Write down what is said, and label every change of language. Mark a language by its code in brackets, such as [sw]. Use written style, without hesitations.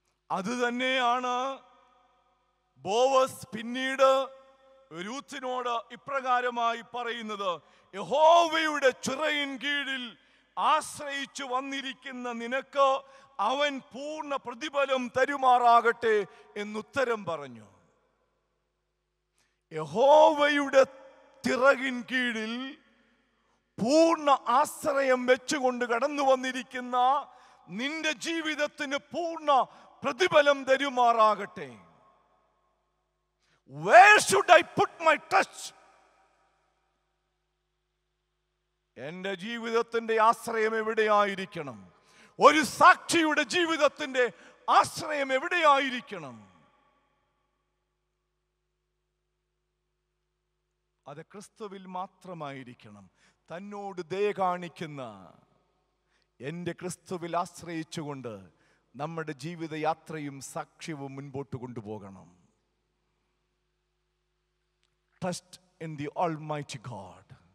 [ml] അത് തന്നെയാണ് ബോവസ് പിന്നീട് രൂത്തിനോട് ഇപ്രകാരമായി പറയുന്നത്: യഹോവയുടെ ചിറയിൻ കീഴിൽ ആശ്രയിച്ചു വന്നിരിക്കുന്ന നിനക്ക് അവൻ പൂർണ്ണ പ്രതിഫലം തരുമാറാകട്ടെ എന്നുത്തരം പറഞ്ഞു. യഹോവയുടെ ചിറകിൻ കീഴിൽ പൂർണ്ണ ആശ്രയം വെച്ചുകൊണ്ട് കടന്നു വന്നിരിക്കുന്ന നിന്റെ ജീവിതത്തിന് പൂർണ്ണ പ്രതിഫലം തരുമാറാകട്ടെ. [en] Where should I put my trust? [ml] എന്റെ ജീവിതത്തിന്റെ ആശ്രയം എവിടെയായിരിക്കണം? ഒരു സാക്ഷിയുടെ ജീവിതത്തിന്റെ ആശ്രയം എവിടെയായിരിക്കണം? അത് ക്രിസ്തുവിൽ മാത്രമായിരിക്കണം. തന്നോട് ദയ കാണിക്കുന്ന എൻ്റെ ക്രിസ്തുവിൽ ആശ്രയിച്ചുകൊണ്ട് നമ്മുടെ ജീവിതയാത്രയും സാക്ഷ്യവും മുൻപോട്ട് കൊണ്ടുപോകണം. [en] Trust in the Almighty God.